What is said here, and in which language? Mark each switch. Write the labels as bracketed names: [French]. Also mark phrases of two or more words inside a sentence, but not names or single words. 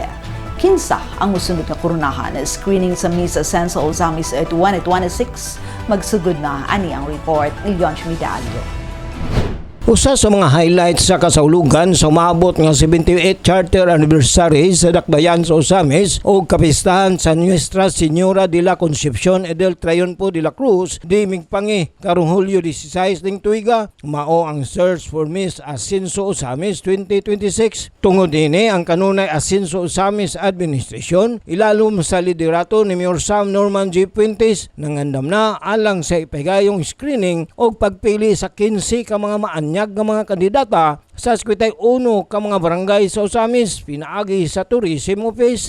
[Cebuano] Kinsa ang musunod na koronahan na screening sa Miss Asenso Ozamis 2026 magsugod na ani ang report ni Leon Medallo. Usa sa mga highlights sa kasaulugan sa umabot nga 78th Charter Anniversary sa Dakbayan sa Ozamis o kapistahan sa Nuestra Señora de la Concepcion del Triunfo de la Cruz di migpangi karong Hulyo 16 ning tuiga, mao ang Search for Miss Asenso Ozamis 2026. Tungod dinhi ang kanunay Asenso Ozamis Administration ilalom sa liderato ni Mayor Sam Norman G. Puentes nangandam na alang sa ipahigayong screening o pagpili sa 15 ka mga maanya nga mga kandidata sa 51 ka mga barangay sa Ozamis pinaagi sa Tourism Office.